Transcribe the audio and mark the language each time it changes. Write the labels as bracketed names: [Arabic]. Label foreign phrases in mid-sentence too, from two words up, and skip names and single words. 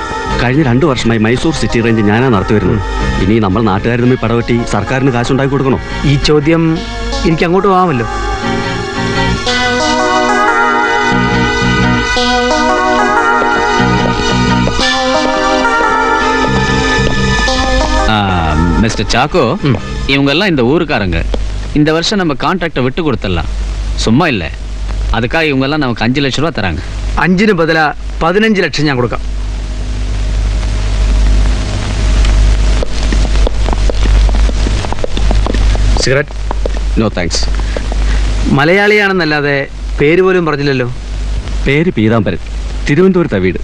[Malayalam] കഴിഞ്ഞ 2 വർഷമായി മൈസൂർ സിറ്റി റേഞ്ച് ഞാനാണ് നടത്തി വരുന്നത്. ഇനി നമ്മൾ നാട്ടുകാർ തമ്മിൽ പടവെട്ടി സർക്കാരിന് കാശുണ്ടാക്കി കൊടുക്കണോ? ഈ ചോദ്യം എനിക്ക് അങ്ങോട്ട് പോകാമല്ലോ. [Tamil] மிஸ்டர் சாக்கோ, இவங்கெல்லாம் இந்த ஊருக்காரங்க. இந்த வருஷம் நம்ம கான்ட்ராக்டை விட்டு கொடுத்துடலாம். சும்மா இல்லை, அதுக்காக இவங்கெல்லாம் நமக்கு 5 லட்சம் ரூபா தராங்க. [Malayalam] 5ന് ബദലാ 15 ലക്ഷം ഞാൻ കൊടുക്കാം. സിഗരറ്റ്? [English] no thanks. [Malayalam] മലയാളിയാണെന്നല്ലാതെ പേര് പോലും പറഞ്ഞില്ലല്ലോ. പേര് പീതാംബരൻ, തിരുവനന്തപുരത്താണ് വീട്.